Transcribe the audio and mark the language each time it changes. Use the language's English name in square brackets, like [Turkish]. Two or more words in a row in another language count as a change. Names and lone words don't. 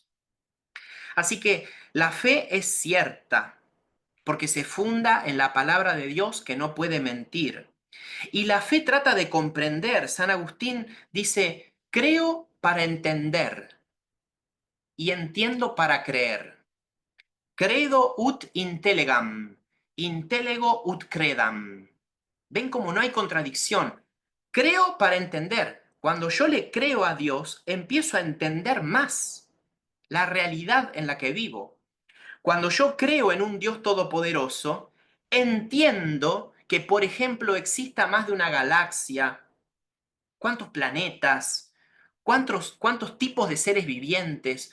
[Spanish] Así que la fe es cierta, porque se funda en la palabra de Dios que no puede mentir. Y la fe trata de comprender. San Agustín dice, creo para entender y entiendo para creer. [Latin] Credo ut intellegam, intellego ut credam. [Spanish] ¿Ven cómo no hay contradicción? Creo para entender. Cuando yo le creo a Dios, empiezo a entender más la realidad en la que vivo. Cuando yo creo en un Dios todopoderoso, entiendo que, por ejemplo, exista más de una galaxia, cuántos planetas, cuántos tipos de seres vivientes.